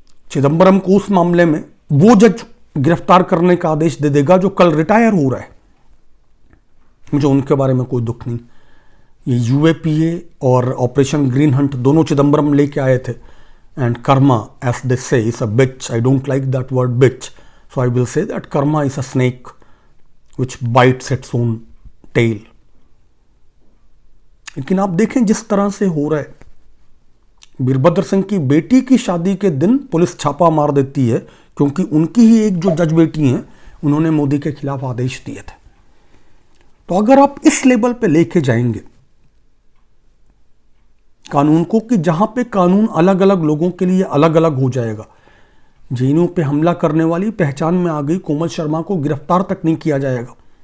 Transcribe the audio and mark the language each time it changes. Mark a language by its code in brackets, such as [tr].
[hi] चिदंबरम को उस मामले में वो जज गिरफ्तार करने का आदेश दे देगा जो कल रिटायर हो रहा है। मुझे उनके बारे में कोई दुख नहीं। ये यूएपीए और ऑपरेशन ग्रीन हंट दोनों चिदंबरम लेके आए थे, [en] And karma, as they say, is a bitch. I don't like that word bitch, so I will say that karma is a snake which bites its own tail. [hi] लेकिन आप देखें जिस तरह से हो रहा है, वीरभद्र सिंह की बेटी की शादी के दिन पुलिस छापा मार देती है, क्योंकि उनकी ही एक जो जज बेटी हैं उन्होंने मोदी के खिलाफ आदेश दिए थे। तो अगर आप इस लेवल पे लेके जाएंगे कानून को, कि जहां पे कानून अलग अलग लोगों के लिए अलग अलग हो जाएगा, जेएनयू पे हमला करने वाली पहचान में आ गई कोमल शर्मा को गिरफ्तार तक नहीं किया जाएगा,